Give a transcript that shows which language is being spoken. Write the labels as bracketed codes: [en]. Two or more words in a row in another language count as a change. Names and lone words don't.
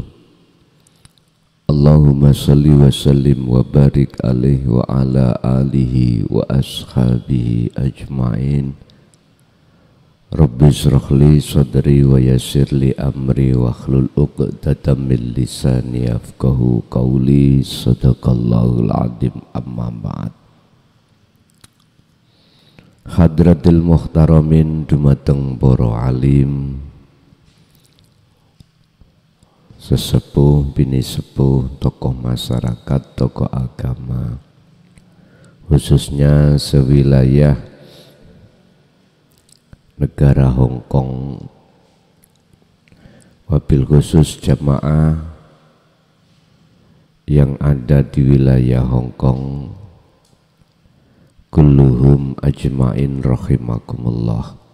[ar] اللهم صل وسلم وبارك عليه وعلى آله وأصحابه أجمعين. رب اشرح لي صدري ويسر لي أمري واحلل عقدة من لساني يفقهوا قولي. صدق الله العظيم. أما بعد. حضرات المحترمين [jv] dumateng para alim, sesepuh, bini sepuh, [id] tokoh masyarakat, tokoh agama, khususnya sewilayah negara Hong Kong, [ar] وبالخصوص [id] jamaah yang ada di wilayah Hong Kong, [ar] كلهم أجمعين رحمكم الله.